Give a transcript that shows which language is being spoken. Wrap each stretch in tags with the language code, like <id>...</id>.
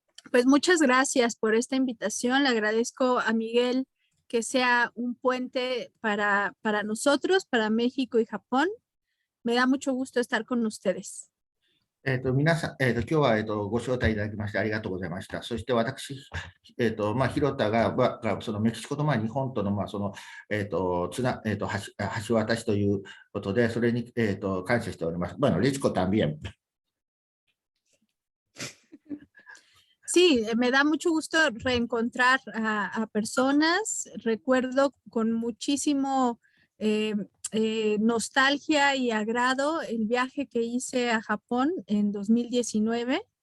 <es>Pues muchas gracias por esta invitación. Le agradezco a Miguel que sea un puente para nosotros, para México y Japón. Me da mucho gusto estar con ustedes.</es> <ja>皆さん、今日は、ご招待いただきましてありがとうございました。そして私、広田がそのメキシコと、日本との、その、橋渡しということで、それに、感謝しております。</ja> <es>Lichco también. Sí, me da mucho gusto reencontrar a personas. Recuerdo con muchísimo nostalgia y agrado el viaje que hice a Japón en 2019.</es>